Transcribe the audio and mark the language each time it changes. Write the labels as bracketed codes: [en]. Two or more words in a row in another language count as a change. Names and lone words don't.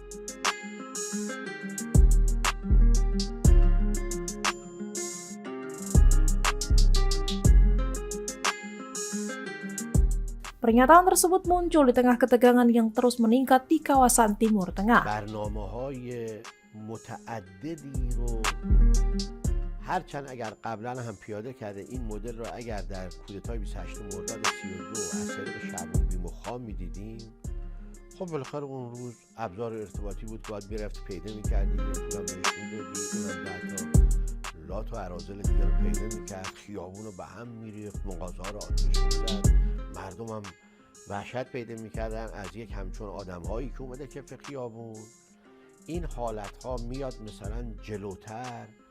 [id] Pernyataan tersebut muncul di tengah ketegangan yang terus meningkat di kawasan Timur Tengah. [fa] هرچند اگر قبلا هم پیاده کرده این مدل رو اگر در کودتای 28 مرداد 32 از طریق شرموندی مخام میدیدیم خب بالاخره اون روز ابزار ارتباطی بود که باید میرفتی پیدا میکردی یه پولم بهش میدادی اونم 10 تا لات و اراذل دیگه رو پیدا میکرد خیابون رو به هم میریخت مغازه ها رو آتیش میزد مردم هم وحشت پیدا میکردن از یک همچون آدم هایی که اومده کف خیابون این حالت ها میاد مثلا جلوتر.